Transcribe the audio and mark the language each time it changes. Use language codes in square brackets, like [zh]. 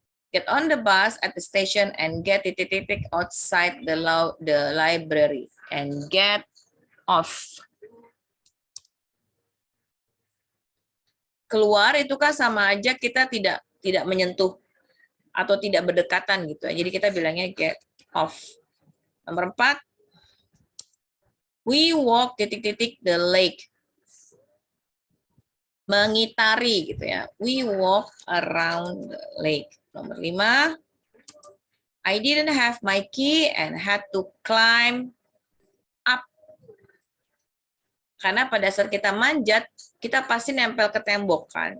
[en] Get on the bus at the station and get [id] titik-titik [en] outside the library and get off. [id] Keluar itu kan sama aja kita tidak menyentuh atau tidak berdekatan gitu. Jadi kita bilangnya get off. Nomor 4, [en] we walk titik-titik the lake. [id] Mengitari gitu ya. [en] We walk around the lake. [id] Nomor 5, [en] I didn't have my key and had to climb up. [id] Karena pada saat kita manjat, kita pasti nempel ke tembok kan.